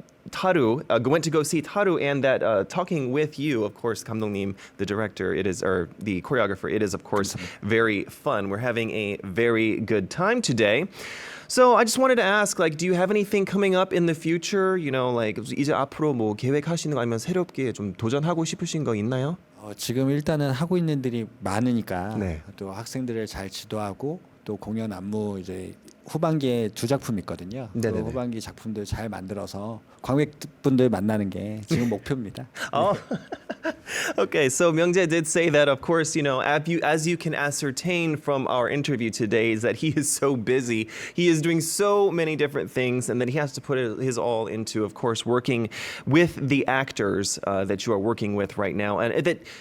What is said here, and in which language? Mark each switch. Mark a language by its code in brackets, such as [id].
[en] Taru, went to go see Taru, and that talking with you, of course, 감독님, the director, or the choreographer, it is, of course, very fun. We're having a very good time today. So I just wanted to ask, do you have anything coming up in the future? [ko] 이제 앞으로 뭐 계획하시는 거 아니면 새롭게 좀 도전하고 싶으신 거 있나요? 지금 일단은 하고 있는 일들이 많으니까 네. 또 학생들을 잘 지도하고 또 공연 안무 이제 후반기에 2작품 있거든요. 그 네네네. 후반기 작품들 잘 만들어서 관객분들 만나는 게 지금 목표입니다. [en] Oh, okay. So Myungjae did say that, of course, as you can ascertain from our interview today, is that he is so busy. He is doing so many different things, and that he has to put his all into, of course, working with the actors that you are working with right now, and that.